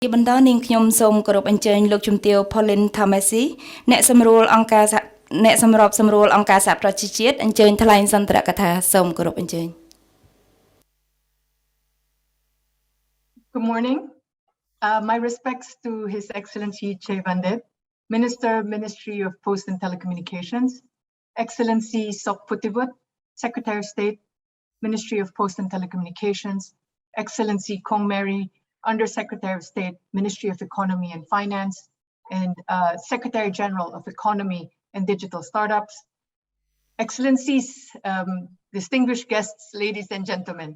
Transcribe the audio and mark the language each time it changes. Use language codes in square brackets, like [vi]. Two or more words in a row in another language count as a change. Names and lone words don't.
[km] បន្តនាងខ្ញុំសូមគោរពអញ្ជើញលោកជំទាវ Pauline Tamesis អ្នកសម្រួលអង្គការសហប្រជាជាតិអញ្ជើញថ្លែងសន្ទរកថាសូមគោរពអញ្ជើញ [en] Good morning. My respects to His Excellency Che Vandit, Ministry of Post and Telecommunications, Excellency Sok Putivut, Secretary of State, Ministry of Post and Telecommunications, Excellency Kong Mary, Undersecretary of State, Ministry of Economy and Finance, and Secretary General of Economy and Digital Startups, Excellencies, distinguished guests, ladies and gentlemen.